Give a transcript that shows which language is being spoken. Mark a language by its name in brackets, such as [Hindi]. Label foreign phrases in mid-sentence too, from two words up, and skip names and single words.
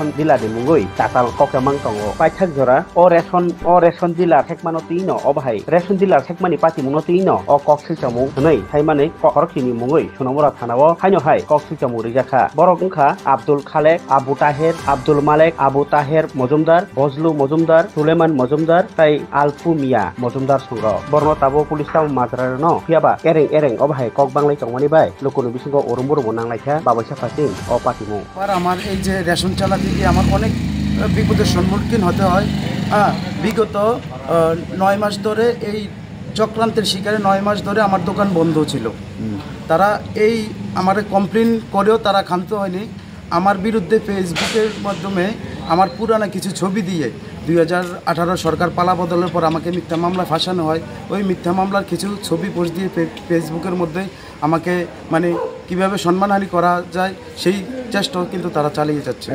[Kok Borok] dealer ni mungoi tatal kokchamang tongo paithak jora o রেশন dealer thekmano tino obhai রেশন dealer thekmani pati muno tino o koksilcha mung hnoi thaimane korokini mungoi sonamura thanao haino hai koksilcha mung rijakha borok ungkha abdul khalek abu taher abdul malek abu taher mojumdar bozlu mojumdar suleman mojumdar tai alfu mia mojumdar songo borno tabo police tam majrar no piaba ereng obhai kok banglai tongmani bai lokonu bisingo orumbur mo nanglaikha babaisa fasin o pati mung [Bangla] আর আমার এই যে রেশন চালাতে গিয়ে আমার অনেক বিপদের সম্মুখীন হতে হয় বিগত 9 মাস ধরে এই চক্রান্তের শিকারে 9 মাস ধরে আমার দোকান বন্ধ ছিল তারা এই আমারে কমপ্লেন করেও তারা ক্ষান্ত হয়নি আমার বিরুদ্ধে ফেসবুকের মাধ্যমে আমার পুরানা কিছু ছবি দিয়ে 2018 সরকার পালা বদলের পর আমাকে মিথ্যা মামলা ফাঁসানো হয় ওই মিথ্যা মামলার কিছু ছবি পোস্ট দিয়ে ফেসবুকের মধ্যে আমাকে মানে কিভাবে সম্মানহানি করা যায় সেই চেষ্টা কিন্তু তারা চালিয়ে যাচ্ছে